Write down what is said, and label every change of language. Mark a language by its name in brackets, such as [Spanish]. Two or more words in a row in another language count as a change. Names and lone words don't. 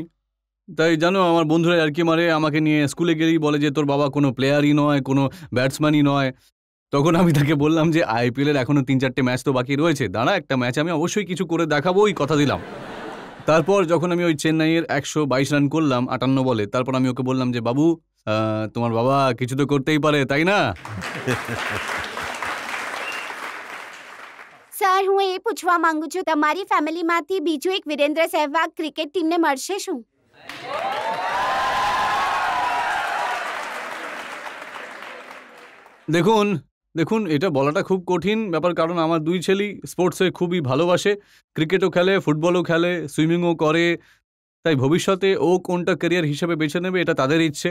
[Bangla] তাই জানো আমার বন্ধুরা আর কি মারে আমাকে নিয়ে, স্কুলে গেলেই বলে যে তোর বাবা কোনো প্লেয়ারই নয়, কোনো ব্যাটসম্যানই নয়। তখন আমি তাকে বললাম যে আইপিএল এর এখনো 3-4টে ম্যাচ তো বাকি রয়েছে, দাঁড়া একটা ম্যাচ আমি অবশ্যই কিছু করে দেখাবো, ওই কথা দিলাম। তারপর যখন আমি ওই চেন্নাইয়ের 122 রান করলাম 58 বলে, তারপর আমি ওকে বললাম যে বাবু তোমার বাবা কিছু তো করতেই পারে, তাই না? [Gujarati] સર હું એ પૂછવા માંગુ છું તમારી ફેમિલીમાંથી બીજું એક વિરેન્દ્ર સહેવાગ ક્રિકેટ ટીમને મળશે શું? [Bangla] দেখুন দেখুন এটা বলাটা খুব কঠিন ব্যাপার, কারণ আমার 2 ছেলেই স্পোর্টসে খুবই ভালোবাসে, ক্রিকেটও খেলে, ফুটবলও খেলে, সুইমিংও করে। তাই ভবিষ্যতে ও কোনটা ক্যারিয়ার হিসেবে বেছে নেবে এটা তাদের ইচ্ছে।